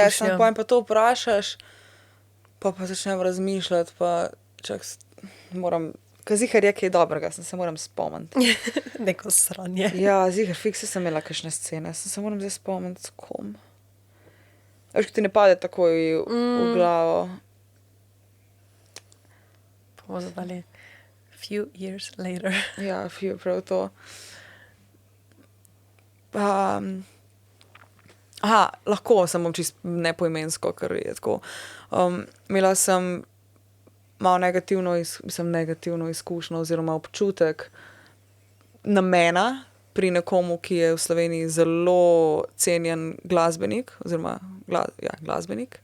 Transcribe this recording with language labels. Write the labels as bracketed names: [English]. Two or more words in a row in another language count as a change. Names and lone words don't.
[Slovenian] Ja, siguren je, pa to vprašaš, pa začnem razmišljati, pa moram... Kaj zihar je kaj dobrega, se moram spomniti. Neko sranje. Ja, zihar, fikse sem imela kakšne scene, se moram zdaj spomniti s kom. Veš, ko ti ne pade takoj v glavo. Bomo zadali [English] few years later. [Slovenian] Ja, prav to. Lahko sem bom čisto nepoimensko, ker je tako. Imela sem malo negativno izkušnjo oziroma občutek namena pri nekomu, ki je v Sloveniji zelo cenjen glasbenik, oziroma glasbenik.